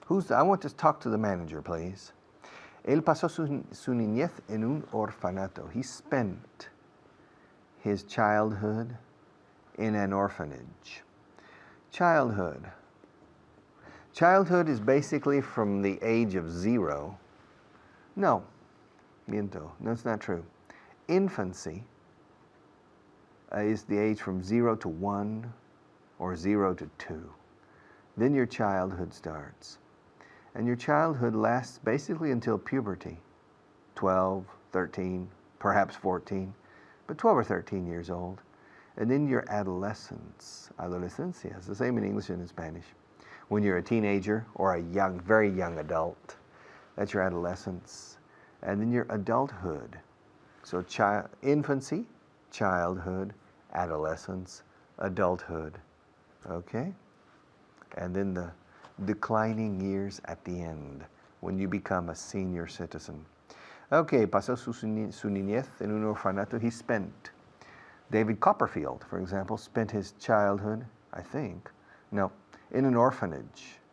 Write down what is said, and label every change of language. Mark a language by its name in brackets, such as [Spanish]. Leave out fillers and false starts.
[English] I want to talk to the manager, please. [Spanish] Él pasó su niñez en un orfanato. [English] He spent his childhood in an orphanage. Childhood. Childhood is basically from the age of 0. [Spanish] No, miento, [English] that's not true. Infancy is the age from 0 to 1 or 0 to 2. Then your childhood starts. And your childhood lasts basically until puberty, 12, 13, perhaps 14, but 12 or 13 years old. And then your adolescence, adolescencia, it's the same in English and in Spanish. When you're a teenager or a young, very young adult, that's your adolescence. And then your adulthood. So infancy, childhood, adolescence, adulthood, okay? And then the declining years at the end, when you become a senior citizen. [Spanish] Okay, pasó su niñez en un orfanato. [English] He spent. David Copperfield, for example, spent his childhood, I think, no, in an orphanage.